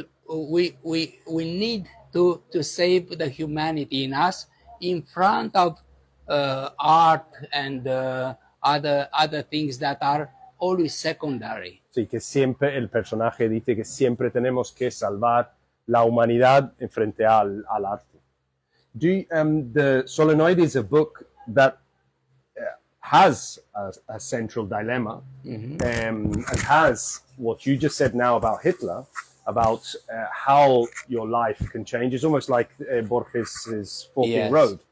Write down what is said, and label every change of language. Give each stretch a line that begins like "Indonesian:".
English: We need to save the humanity in us in front of art and other things that are always secondary.
Spanish: Sí, que siempre el personaje dice que siempre tenemos que salvar la humanidad en frente al arte.
English: The Solenoid is a book that has a central dilemma and has what you just said now about Hitler, about how your life can change. It's almost like Borges' Forking Road.